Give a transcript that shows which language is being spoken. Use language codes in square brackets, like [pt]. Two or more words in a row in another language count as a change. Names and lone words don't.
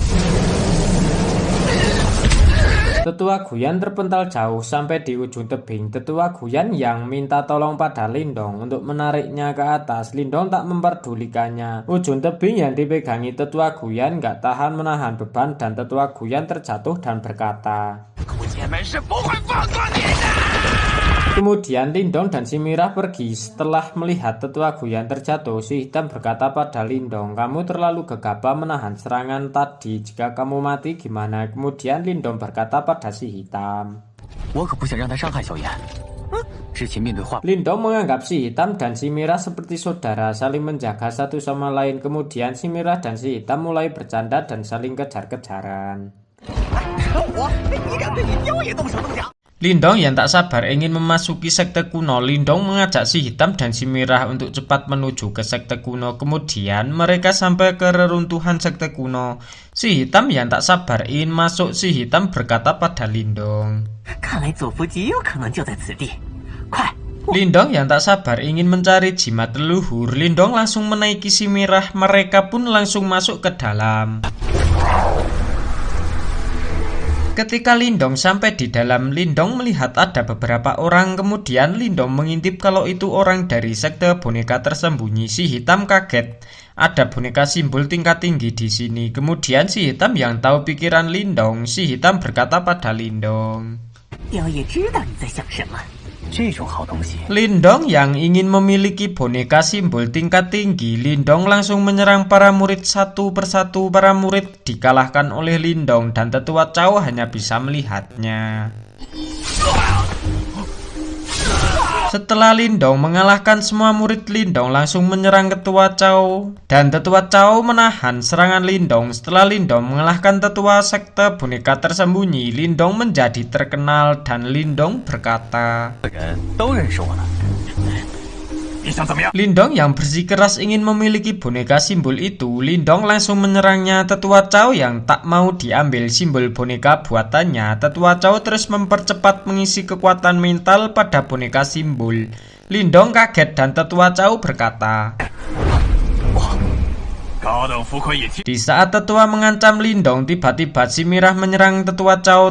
[id] Tetua Guyan terpental jauh sampai di ujung tebing. Tetua Guyan yang minta tolong pada Lindong untuk menariknya ke atas. Lindong tak memperdulikannya. Ujung tebing yang dipegangi tetua Guyan gak tahan menahan beban dan tetua Guyan terjatuh dan berkata, [zh] 我们是不会放过你的！ [id] Kemudian Lindong dan si merah pergi. Setelah melihat tetua Guyan terjatuh, si hitam berkata pada Lindong, "Kamu terlalu gegabah menahan serangan tadi. Jika kamu mati gimana?" Kemudian Lindong berkata pada si hitam, [zh] 我可不想让他伤害小妍。之前面对画， [id] Lindong menganggap si hitam dan si merah seperti saudara, saling menjaga satu sama lain. Kemudian si merah dan si hitam mulai bercanda dan saling kejar-kejaran. [zh] 你敢对你雕也动手动脚？ [id] Lindong yang tak sabar ingin memasuki sekte kuno. Lindong mengajak si hitam dan si merah untuk cepat menuju ke sekte kuno. Kemudian mereka sampai ke reruntuhan sekte kuno. Si hitam yang tak sabar ingin masuk. Si hitam berkata pada Lindong, [zh] 看来佐夫极有可能就在此地，快！ [id] Lindong yang tak sabar ingin mencari jimat leluhur. Lindong langsung menaiki si merah. Mereka pun langsung masuk ke dalam. Ketika Lindong sampai di dalam, Lindong melihat ada beberapa orang. Kemudian Lindong mengintip kalau itu orang dari sekte boneka tersembunyi. Si hitam kaget. Ada boneka simbol tingkat tinggi di sini. Kemudian si hitam yang tahu pikiran Lindong, si hitam berkata pada Lindong, [zh] 雕也知道你在想什么。这种好东西， [id] Lindong yang ingin memiliki boneka simbol tingkat tinggi. Lindong langsung menyerang para murid satu persatu. Para murid dikalahkan oleh Lindong dan tetua Cao hanya bisa melihatnya. Setelah Lindong mengalahkan semua murid, Lindong langsung menyerang tetua Cao dan tetua Cao menahan serangan Lindong. Setelah Lindong mengalahkan tetua sekte boneka tersembunyi, Lindong menjadi terkenal dan Lindong berkata, [zh] 人都认识我了。你想怎么样？ [id] Lindong yang bersikeras ingin memiliki boneka simbol itu. Lindong langsung menyerangnya. Tetua Cao yang tak mau diambil simbol boneka buatannya. Tetua Cao terus mempercepat mengisi kekuatan mental pada boneka simbol. Lindong kaget dan tetua Cao berkata, Di saat tetua mengancam Lindong, tiba-tiba si Mirah menyerang tetua Cao.